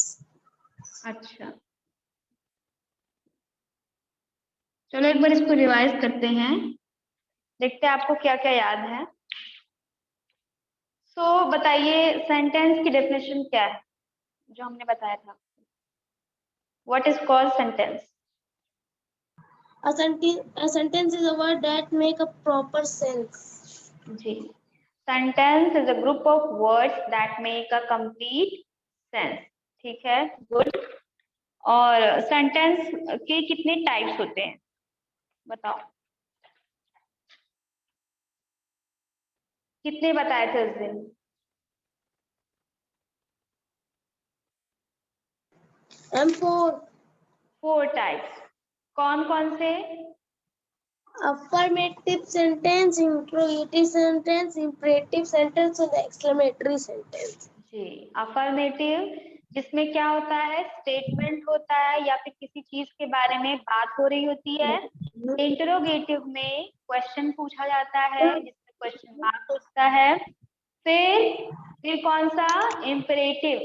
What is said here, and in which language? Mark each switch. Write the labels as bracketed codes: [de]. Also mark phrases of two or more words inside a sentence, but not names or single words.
[hi] अच्छा, चलो एक बार इसको रिवाइज करते हैं, देखते हैं आपको क्या क्या याद है। बताइए, सेंटेंस की डेफिनेशन क्या है जो हमने बताया था? [en] what is called sentence? A sentence is a word that make a proper sense. जी, sentence is a group of words that make a complete sense. [hi] ठीक है, गुड। और सेंटेंस के कितने टाइप्स होते हैं, बताओ। कितने बताए थे उस दिन? M4 4 टाइप्स। कौन कौन से? [en] affirmative sentence, interrogative sentence, imperative sentence and exclamatory sentence. [hi] जी, अफर्मेटिव, जिसमें क्या होता है, स्टेटमेंट होता है या फिर किसी चीज के बारे में बात हो रही होती है। इंटरोगेटिव में क्वेश्चन पूछा जाता है, जिसमें [en] question mark [hi] होता है। फिर कौन सा? इम्पेरेटिव।